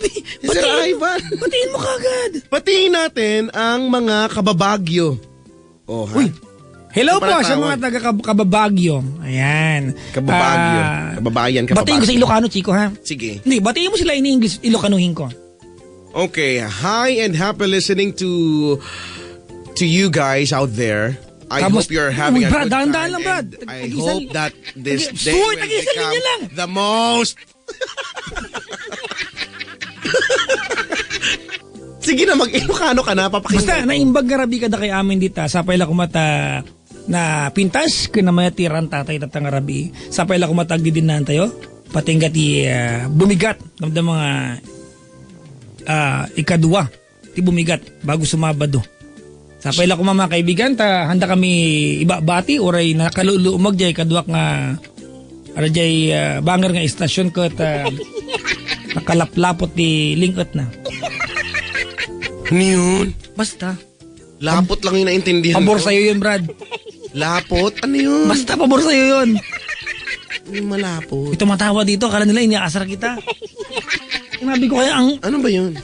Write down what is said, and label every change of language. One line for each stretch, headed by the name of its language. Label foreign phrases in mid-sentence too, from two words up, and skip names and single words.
Filipino: Si Sir Ivan! Batiin mo kagad! Patiin natin ang mga kababagyo. Oh, ha? Uy! Hello Ano po pala sa tawag? mga taga-Kababagyo. Ayan. Kababagyo. Kababayan, Batiin ko sa kababagyo. Ilocano, Chico, ha? Sige. Hindi, batiin mo sila ini-English, Ilocanuhin ko.
English: Okay, hi and happy listening to you guys out there. I
Filipino: Kamus-
English: hope you're having
Filipino: Uy,
English: a
Filipino: Brad,
English: good
Filipino: dahan-dahan
English: time.
Filipino: lang, Brad.
English: And I
Filipino: Tag-isang-
English: hope that this
Filipino: Tag-
English: day
Filipino: Uy,
English: will
Filipino: tag-isang
English: become
Filipino: linya lang.
English: the most...
Filipino: Sige na, mag-Ilocano ka na, papakinggan. Basta,
Iloko: naimbag garabi ka da kay amin dita, sapay la kumata na pintas, kinamaya tiran tatay tatang garabi, sapay la kumatag di din tayo, patingga ti bumigat, ng mga ikadua, ti bumigat, bago sumabado. Sapay la kumama kaibigan, handa kami ibabati, oray nakaluluumag jay kaduak nga, arajay banger nga istasyon ko at nakalaplapot ti lingkot na.
Filipino: Ano yun? Basta. Lapot lang yung naintindihan Pabor ko. sa'yo yun, Brad. Lapot? Ano yun? Basta pabor sa'yo yun. Ano yung malapot? Ito matawa dito, akala nila iniaasar kita. Sinabi ko kaya ang... Ano ba yun?